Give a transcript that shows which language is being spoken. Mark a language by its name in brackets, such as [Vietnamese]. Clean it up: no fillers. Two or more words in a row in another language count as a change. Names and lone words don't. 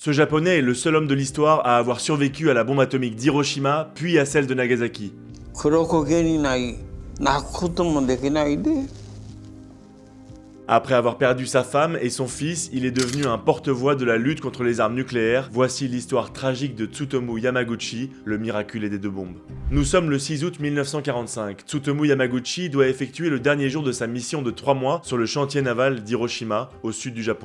[French] Ce japonais est le seul homme de l'histoire à avoir survécu à la bombe atomique d'Hiroshima, puis à celle de Nagasaki. [Japanese] 黒焦げにない泣くこともできないで [French] Après avoir perdu sa femme et son fils, il est devenu un porte-voix de la lutte contre les armes nucléaires. Voici l'histoire tragique de Tsutomu Yamaguchi, le miraculé des deux bombes. Nous sommes le 6 août 1945. Tsutomu Yamaguchi doit effectuer le dernier jour de sa mission de 3 mois sur le chantier naval d'Hiroshima, au sud du Japon.